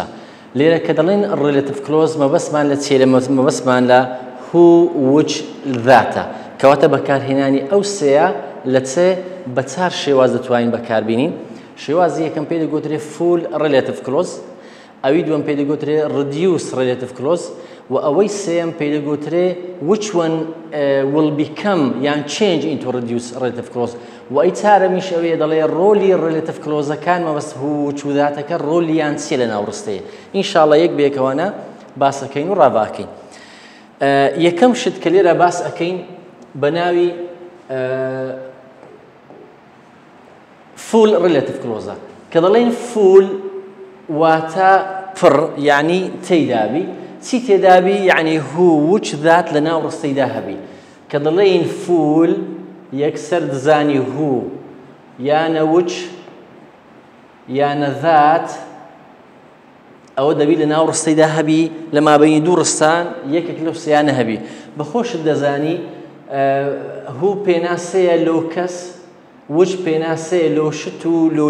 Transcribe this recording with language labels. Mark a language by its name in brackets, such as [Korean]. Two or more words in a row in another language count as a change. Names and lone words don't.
[Central Kurdish] لێرە کە دەڵێن [English] relative clause [Central Kurdish] مەبەستمان لە چێ مەبەستمان لە [English] who which that [Central Kurdish] کەواتە بەکارهێنانی ئەو سێیە لە چێ بە چار شێواز دەتوانین بەکاربینین شێوازی یەکەم پێی دەگوترێت [English] full relative clause [Central Kurdish] ئەوی دووەم پێی دەگوترێت [English] reduce relative clause [Central Kurdish] و ئەوەی سێم پێی دەگوترێت [English] which one will become [Central Kurdish] یان [English] change into reduce relative clause [Central Kurdish] و ئەی چارەمیش ئەوەیە دەڵێ ڕۆلی [English] relative clause-ەکان [Central Kurdish] مەبەست وچ و ذاتەکە ڕۆلیان چیە لە ناو ڕستەیە ئینشاڵڵا یەک بێکەوانە باسەکەین و ڕاواکەین یەکەم شت کە لێرە باس ئەەکەین بە ناوی [English] full relative clause [Central Kurdish] کە دەڵێن full واتە پڕ یعنی تێیدابی چی تێدابی یعنی [English] who which that [Central Kurdish] لە ناو ڕستەیدا هەبی کە دەڵێن فول یەکسەر دزانی هو یانە وچ یانە ذات ئەوە دەبی لە ناو ڕستەیدا هەبی لە مابەینی دوو ڕستان یەکێک لەو سێیانە هەبی بەخۆشت دەزانی هو پێناسەیە لەو کەس وچ پێناسەیە لەو شت و لەو